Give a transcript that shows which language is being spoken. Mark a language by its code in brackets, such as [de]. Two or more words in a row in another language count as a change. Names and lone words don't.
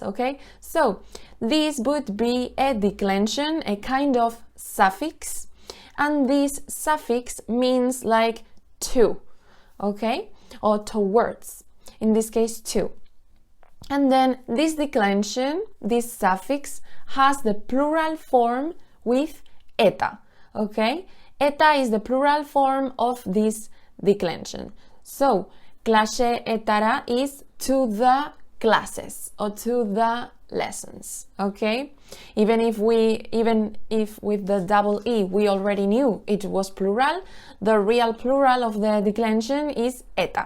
[en] Okay, so this would be a declension, a kind of suffix. And this suffix means like to, okay? Or towards, in this case to. And then this declension, this suffix, has the plural form with eta, okay? Eta is the plural form of this declension. So, [eu] clase etara [en] is to the classes or to the lessons, okay? Even if with the double E we already knew it was plural, the real plural of the declension is eta.